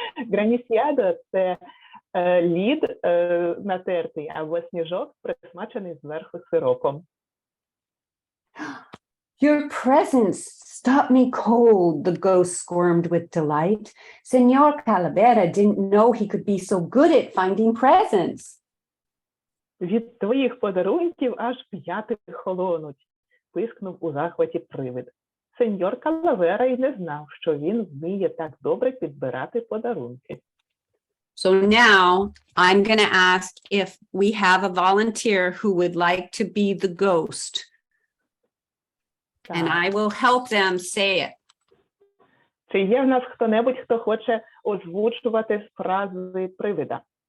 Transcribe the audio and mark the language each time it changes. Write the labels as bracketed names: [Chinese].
[Ukrainian] Гранісіадо – це лід натертий або сніжок, присмачений зверху сиропом. [English] Your presence stopped me cold, the ghost squirmed with delight. Senor Calavera didn't know he could be so good at finding presents. [Ukrainian] Від твоїх подарунків аж п'яти холонуть, пискнув у захваті привид. Сеньор Калавера й не знав, що він вміє так добре підбирати подарунки. [English] So now I'm going to ask if we have a volunteer who would like to be the ghost. And [Ukrainian] Так. [English] I will help them say it. [Ukrainian] Чи є в нас хто-небудь, хто хоче озвучувати фрази привида?